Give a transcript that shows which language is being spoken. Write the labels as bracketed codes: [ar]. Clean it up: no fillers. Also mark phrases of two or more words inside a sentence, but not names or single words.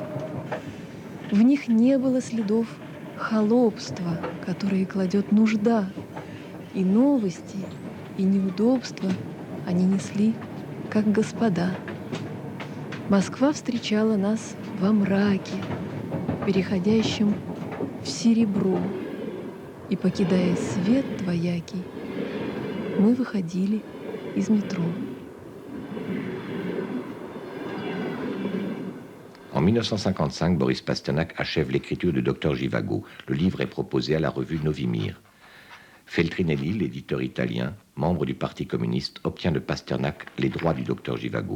[ru] В них не было следов холопства, которые кладет нужда, и новости, и неудобства они несли, как господа. Москва встречала нас во мраке, переходящем в серебро, и, покидая свет двоякий, мы выходили из métro. [fr] En 1955, Boris Pasternak achève l'écriture de Dr Zhivago. Le livre est proposé à la revue Novimir. Feltrinelli, l'éditeur italien, membre du Parti communiste, obtient de Pasternak les droits du Dr Zhivago.